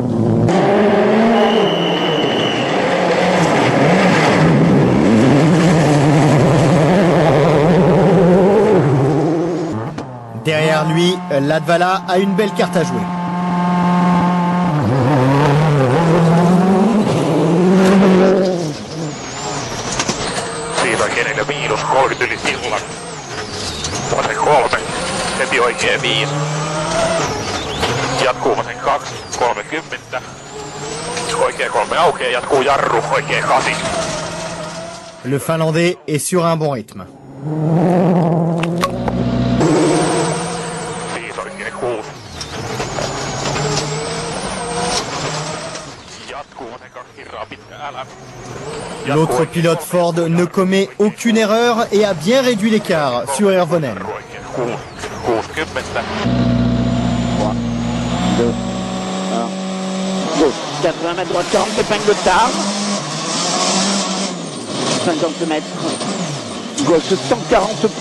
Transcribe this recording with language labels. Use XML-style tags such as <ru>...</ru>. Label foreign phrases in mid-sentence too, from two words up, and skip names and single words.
<fr>Derrière lui, Latvala a une belle carte à jouer.</fr> <fi>Miinus 30 yli sillan. Vasen 3, heti oikee 5. Jatkuu vasen 2, 30. Oikee 3 aukeaa, jatkuu jarru, oikee 8.</fi> <fr>Le Finlandais est sur un bon rythme.</fr> <fi>5 oikee 6. Jatkuu vasen 2 kirraa pitkä älä.</fi> <fr>L'autre pilote Ford ne commet aucune erreur et a bien réduit l'écart sur Hirvonen. 80 mètres droite 40, épingle tard. 50 mètres. Gauche 140 plus.</fr>